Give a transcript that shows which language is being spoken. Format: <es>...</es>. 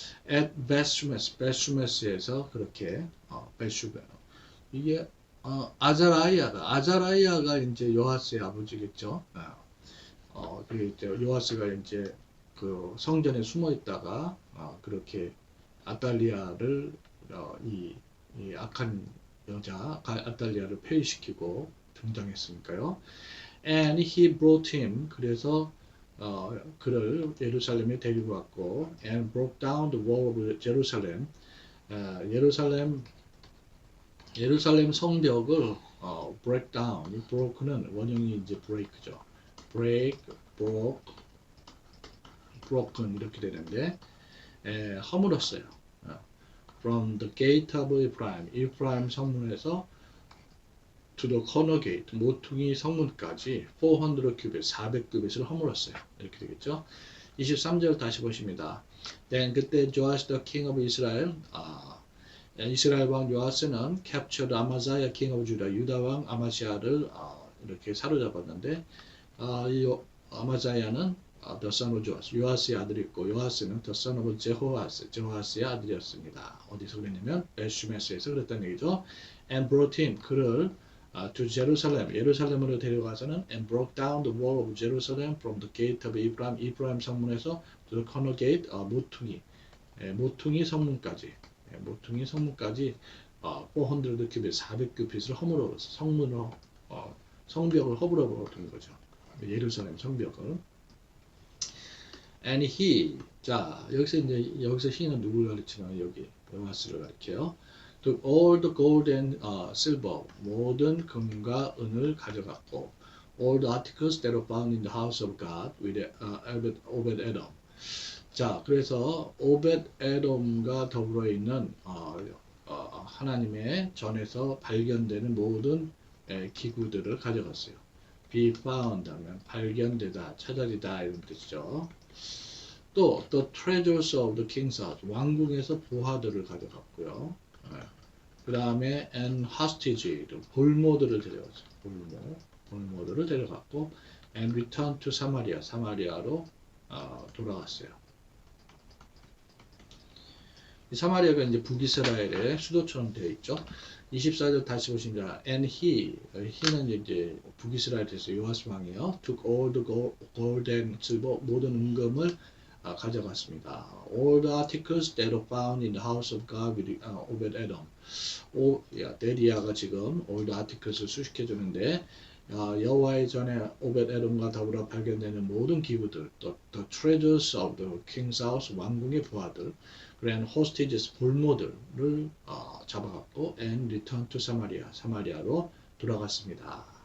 <ko>at 베스메스에서 그렇게 베슈베 이게 아자라이아가 이제 요아스의 아버지겠죠. 그 이제 요아스가 이제 그 성전에 숨어 있다가 그렇게 아달리아를 이 악한 여자 아달리아를 폐위시키고 등장했으니까요.</ko> <en>And he brought him</en> <ko>그래서 그를 예루살렘에 데리고 왔고</ko> <en>and broke down the wall of Jerusalem</en> <ko>예루살렘 성벽을 break down 이 broke는 원형이 이제 break죠. break, broke, broken 이렇게 되는데 허물었어요.</ko> <en>From the gate of Ephraim,</en> <ko>이프라임 성문에서</ko> <en>to the corner gate,</en> <ko>모퉁이 성문까지 400 큐빗, 400큐빗을 허물었어요. 이렇게 되겠죠. 23절 다시 보십니다. Then 그때</ko> <en>Joash the king of Israel,</en> <ko>이스라엘 왕 요아스는</ko> <en>captured Amaziah king of Judah,</en> <ko>유다 왕 아마시아를 이렇게 사로잡았는데 이 아마자야는</ko> <en>the son of Joash,</en> <ko>요아스의 아들이었고 요아스는</ko> <en>the son of Jehoash,</en> <ko>제호아스의 아들이었습니다. 어디서 그랬냐면 베슈메스에서 그랬다는 얘기죠.</ko> <en>And brought him,</en> <ko>그를</ko> <en>to Jerusalem,</en> <ko>예루살렘으로 데려가서는</ko> <en>and broke down the wall of Jerusalem from the gate of Ephraim,</en> <ko>이프라임 성문에서</ko> <en>to the corner gate,</en> <ko>모퉁이 성문까지, 모퉁이 성문까지 400 큐빗, 400 큐빗을 허물어 성문으로 성벽을 허물어 버린 거죠. 예루살렘 성벽을. And he, 자 여기서 he는 누구를 가르치냐면 여기 요아스를 가르쳐요.</ko> <en>took all the gold and silver,</en> <ko>모든 금과 은을 가져갔고,</ko> <en>all the articles that were found in the house of God with Obed-Edom.</en> <ko>자, 그래서 오벳에돔과 더불어 있는 하나님의 전에서 발견되는 모든 기구들을 가져갔어요. be found 하면 발견되다, 찾아지다 이런 뜻이죠.</ko> <en>또 the treasures of the king's house,</en> <ko>왕궁에서 보화들을 가져갔고요. 그 다음에</ko> <en>and hostage,</en> <ko>볼모들을 데려갔어요. 볼모들을 데려갔고</ko> <en>and returned to Samaria,</en> <ko>사마리아로 돌아갔어요. 이 사마리아가 이제 북이스라엘의 수도처럼 되어 있죠. 24절 다시 보시면 and he는 이제 북이스라엘에서 요아스 왕이요.</ko> <en>took all the gold and silver,</en> <ko>모든 은금을 가져갔습니다.</ko> <en>All the articles that were found in the house of God with Obed-Edom.</en> <ko>데리아가 지금</ko> <en>all the articles</en> <ko>을 수식해 주는데 여호와의 전에 오벳에돔과 더불어 발견되는 모든 기구들,</ko> <en>the treasures of the king's house,</en> <ko>왕궁의 부하들,</ko> <en>and hostages,</en> <ko>볼모들을 잡아갔고</ko> <en>and returned to Samaria,</en> <ko>사마리아로 돌아갔습니다.</ko>